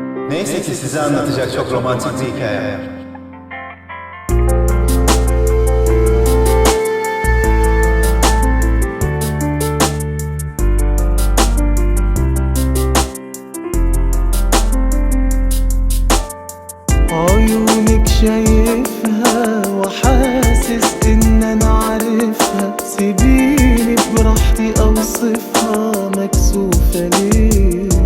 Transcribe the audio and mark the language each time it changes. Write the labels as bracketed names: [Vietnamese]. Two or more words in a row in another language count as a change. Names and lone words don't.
[Turkish] Neyse ki size anlatacak çok romantik bir hikaye var. [Arabic] عيونك شايفها وحاسس ان انا عارفها، سيبيني براحتي اوصفها، مكسوفة ليه؟